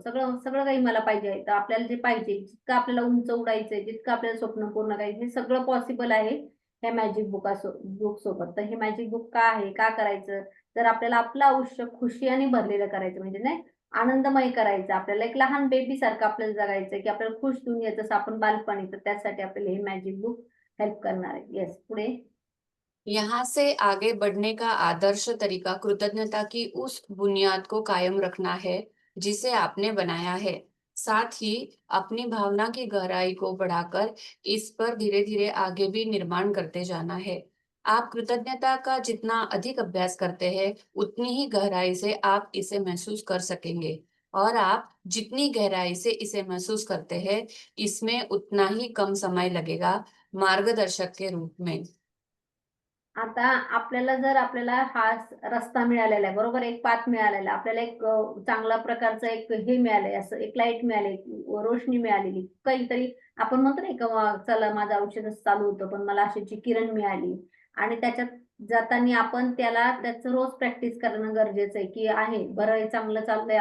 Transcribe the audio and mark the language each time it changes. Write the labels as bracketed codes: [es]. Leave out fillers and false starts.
[mr] सगळं सगळं काही मला पाहिजे आहे. तर आपल्याला जे पाहिजे, जितकं आपल्याला उंच उडायचंय, जितकं आपल्याला स्वप्न पूर्ण करायचं, हे सगळं पॉसिबल आहे ह्या मॅजिक बुक सोबत. तर हे मॅजिक बुक का आहे, का करायचं? तर आपल्याला आपलं आयुष्य खुशीने भरलेलं करायचं, म्हणजे नाही आनंदमय करायचं. आपल्याला एक लहान बेबी सारखं आपल्याला जगायचं की आपल्याला खुश दुनिया जसं आपण बालपणी. तर त्यासाठी आपल्याला हे मॅजिक बुक हेल्प करणार आहे. येस, पुढे. [hi] यहाँ से आगे बढ़ने का आदर्श तरीका कृतज्ञता की उस बुनियाद को कायम रखना है जिसे आपने बनाया है। साथ ही अपनी भावना की गहराई को बढ़ाकर इस पर धीरे-धीरे आगे भी निर्माण करते जाना है। आप कृतज्ञता का जितना अधिक अभ्यास करते हैं, उतनी ही गहराई से आप इसे महसूस कर सकेंगे और आप जितनी गहराई से इसे महसूस करते हैं, इसमें उतना ही कम समय लगेगा मार्गदर्शक के रूप में। [mr] आता आपल्याला जर आपल्याला हा रस्ता मिळालेला आहे, बरोबर? एक पाथ मिळालेला आहे. आपल्याला एक चांगल्या प्रकारचं एक हे मिळालंय, असं एक लाईट मिळाली, रोशनी मिळालेली. काहीतरी आपण म्हणतो नाही का, चला माझं आयुष्य चालू होतं, पण मला अशीची किरण मिळाली आणि त्याच्यात जाताना आपण त्याचं रोज प्रॅक्टिस करणं गरजेचं आहे, की आहे बरं आहे, चांगलं चाललंय.